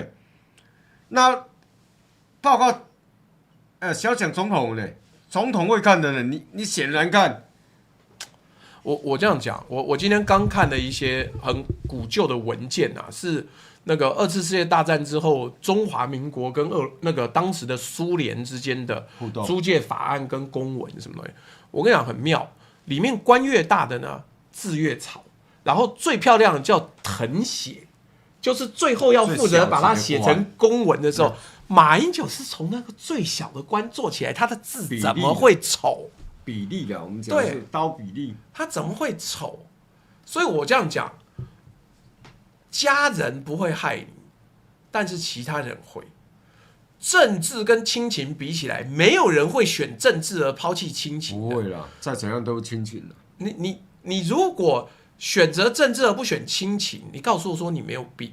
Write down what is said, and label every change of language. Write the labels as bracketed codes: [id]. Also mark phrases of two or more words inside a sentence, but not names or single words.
[zh] 那報告，小蔣總統呢？總統會看的呢，你顯然看。我這樣講，我今天剛看了一些很古舊的文件啊，是那個2次世界大戰之後中華民國跟那個當時的蘇聯之間的租借法案跟公文什麼的。我跟你講很妙，裡面官越大的呢字越草，然後最漂亮的叫謄寫，就是最後要負責把它寫成公文的時候，馬英九是從那個最小的官做起來，他的字怎麼會醜？比例的，我們講的是刀比例，他怎麼會醜？所以我這樣講，家人不會害你，但是其他人會。政治跟親情比起來，沒有人會選政治而拋棄親情。不會啦，再怎樣都是親情的。你如果選擇政治而不選親情，你告訴我說你沒有病。